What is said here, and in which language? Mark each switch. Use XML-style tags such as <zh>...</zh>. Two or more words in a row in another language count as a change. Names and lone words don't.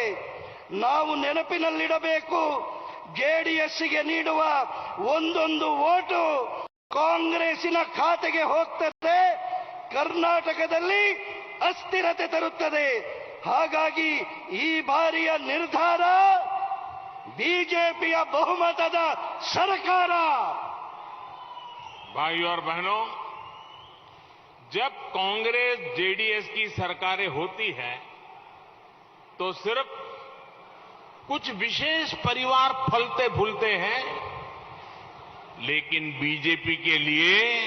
<kn>ನಾವು ನೆನಪಿನಲ್ಲಿಡಬೇಕು, ಜೆಡಿಎಸ್ಗೆ ನೀಡುವ ಒಂದೊಂದು ಓಟು ಕಾಂಗ್ರೆಸ್ಸಿನ ಖಾತೆಗೆ ಹೋಗ್ತದೆ, ಕರ್ನಾಟಕದಲ್ಲಿ ಅಸ್ಥಿರತೆ ತರುತ್ತದೆ. ಹಾಗಾಗಿ ಈ ಬಾರಿಯ ನಿರ್ಧಾರ ಬಿಜೆಪಿಯ ಬಹುಮತದ ಸರ್ಕಾರ.</kn> <hi>भाइयों और बहनों, जब कांग्रेस जेडीएस की सरकारें होती है तो सिर्फ कुछ विशेष परिवार फलते फूलते हैं, लेकिन बीजेपी के लिए</hi>